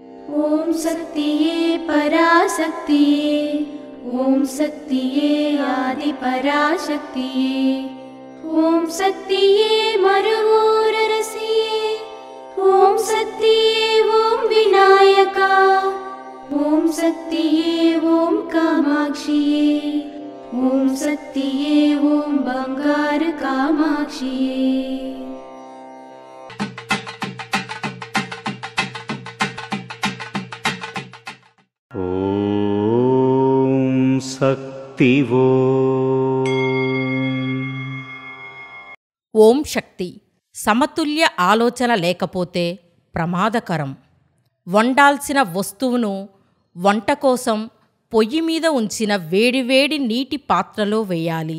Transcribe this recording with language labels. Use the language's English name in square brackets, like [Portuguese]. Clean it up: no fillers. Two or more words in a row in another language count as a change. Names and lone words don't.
[Tamil] ஓம் சக்தியே பராசக்தியே, ஓம் சக்தியே ஆதி பராசக்தியே, ஓம் சக்தியே மருவூரரசியே, ஓம் சக்தியே ஓம் விநாயகா, ஓம் சக்தியே ஓம் காமாட்சியே, ஓம் சக்தியே ஓம் பங்கார காமாட்சியே। ஓம் சக்தி [Telugu] ఓం శక్తి. సమతుల్య ఆలోచన లేకపోతే ప్రమాదకరం. వండాల్సిన వస్తువును వంట కోసం పొయ్యి మీద ఉంచిన వేడివేడి నీటి పాత్రలో వేయాలి.